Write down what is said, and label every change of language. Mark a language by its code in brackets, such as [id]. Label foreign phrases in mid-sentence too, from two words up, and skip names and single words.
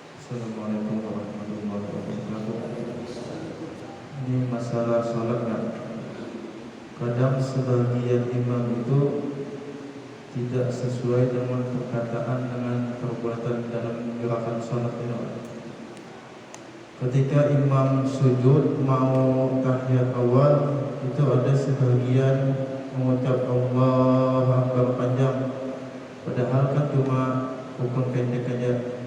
[ar] السلام عليكم ورحمة الله وبركاته. [id] Ini masalah sholat kan. Kadang sebagian imam itu tidak sesuai dengan perkataan dengan perbuatan dalam gerakan sholat ini. Ketika imam sujud mau tahiyat awal, itu ada sebagian mengucap [ar] الله أكبر [id] panjang, padahal kan cuma hukum pendek aja.